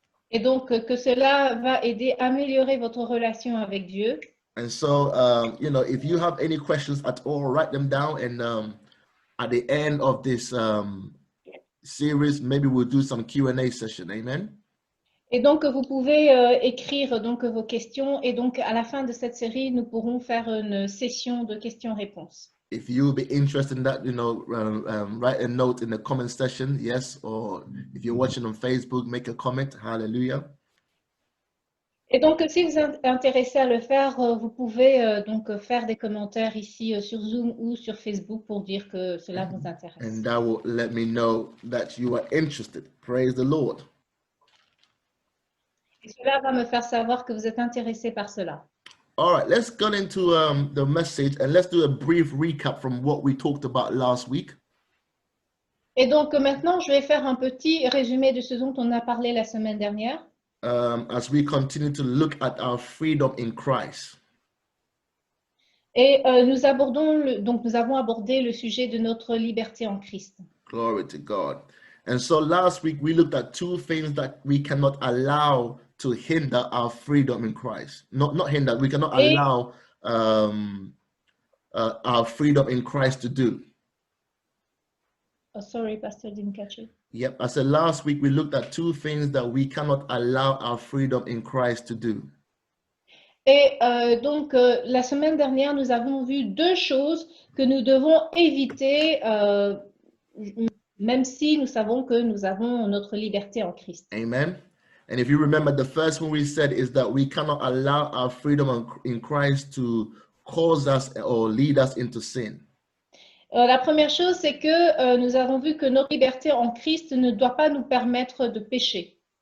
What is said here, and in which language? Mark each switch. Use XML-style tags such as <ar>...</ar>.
<fr>Et donc que cela va aider à améliorer votre relation avec Dieu.</fr> <en>And so, if you have any questions at all, write them down, and at the end of this series, maybe we'll do some Q&A session. Amen.</en> <fr>Et donc, vous pouvez écrire donc vos questions et donc à la fin de cette série, nous pourrons faire une session de questions-réponses.</fr> <en>If you'll be interested in that, write a note in the comment section, yes, or if you're watching on Facebook, make a comment. Hallelujah.</en> <fr>Et donc, si vous êtes intéressé à le faire, vous pouvez donc faire des commentaires ici sur Zoom ou sur Facebook pour dire que cela vous intéresse.</fr> <en>And that will let me know that you are interested. Praise the Lord.</en> <fr>Et cela va me faire savoir que vous êtes intéressé par cela.</fr> <en>All right, let's go into the message and let's do a brief recap from what we talked about last week.</en> <fr>Et donc, maintenant, je vais faire un petit résumé de ce dont on a parlé la semaine dernière.</fr> <en>As we continue to look at our freedom in Christ.</en> <fr>Et nous avons abordé le sujet de notre liberté en Christ.</fr> <en>Glory to God. And so last week we looked at two things that we cannot allow to hinder our freedom in Christ. Not hinder, we cannot allow our freedom in Christ to do. Oh, sorry, Pastor, didn't catch it. Yep, I said last week we looked at two things that we cannot allow our freedom in Christ to do.</en> <fr>Et donc, la semaine dernière, nous avons vu deux choses que nous devons éviter, même si nous savons que nous avons notre liberté en Christ.</fr> <en>Amen. And if you remember, the first one we said is that we cannot allow our freedom in Christ to cause us or lead us into sin.</en> <fr>La première chose, c'est que nous avons vu que notre liberté en Christ ne doit pas nous permettre de pécher.</fr>